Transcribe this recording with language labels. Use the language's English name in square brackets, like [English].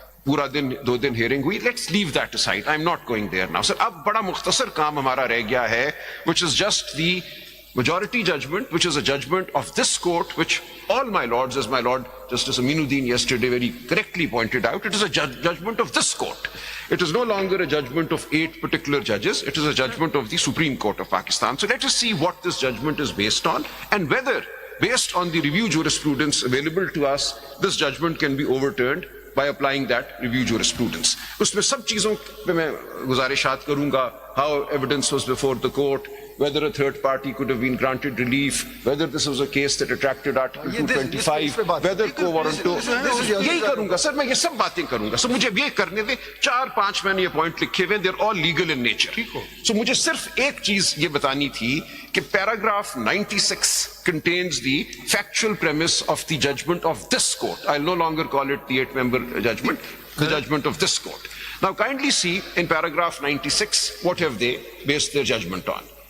[Urdu] پورا دن 2 دن ہیئرنگ ہوئی. [English] Let's leave that aside. I'm not going there now. [Urdu] سر اب بڑا مختصر کام ہمارا رہ گیا ہے, [English] which is just the majority judgment, which is a judgment of this court, which all my lords, as my Lord Justice Aminuddin yesterday very correctly pointed out, it is a judgment of this court. It is no longer a judgment of 8 particular judges. It is a judgment of the Supreme Court of Pakistan. So let us see what this judgment is based on, and whether, based on the review jurisprudence available to us, this judgment can be overturned by applying that review jurisprudence. [Urdu] اس میں سب چیزوں پہ میں گزارشات کروں گا. [English] How evidence was before the court, whether a third party could have been granted relief, whether this was a case that attracted Article 225, whether quo warranto. [Urdu] یہی کروں گا سر, میں یہ سب باتیں کروں گا. سر مجھے یہ کرنے دیں. 4-5 میں نے یہ پوائنٹ لکھے ہوئے, [English] they're all legal in nature. [Urdu] سو مجھے صرف ایک چیز یہ بتانی تھی کہ [English] paragraph 96 contains the factual premise of the judgment of this court. I'll no longer call it the 8-member judgment, the judgment of this court. Now kindly see in paragraph 96, what have they based their judgment on?